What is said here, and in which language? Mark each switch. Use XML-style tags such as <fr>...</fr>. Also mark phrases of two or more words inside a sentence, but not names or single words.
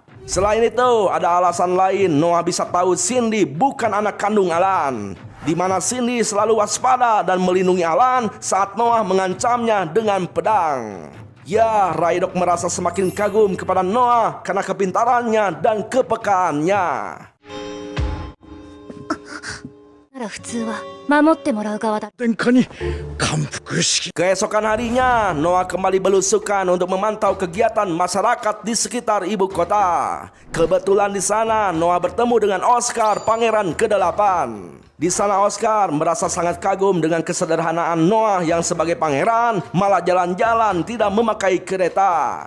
<id>Selain itu, ada alasan lain Noah bisa tahu Cindy bukan anak kandung Allen, di mana Cindy selalu waspada dan melindungi Allen saat Noah mengancamnya dengan pedang. Ya, Raidok merasa semakin kagum kepada Noah karena kepintarannya dan kepekaannya.</id> <ja>なら普通は守ってもらう側だ。殿下に感服し</ja> <id>Keesokan harinya, Noah kembali belusukan untuk memantau kegiatan masyarakat di sekitar ibu kota. Kebetulan di sana Noah bertemu dengan Oscar, pangeran ke-8. Di sana Oscar merasa sangat kagum dengan kesederhanaan Noah yang sebagai pangeran malah jalan-jalan tidak memakai kereta.</id>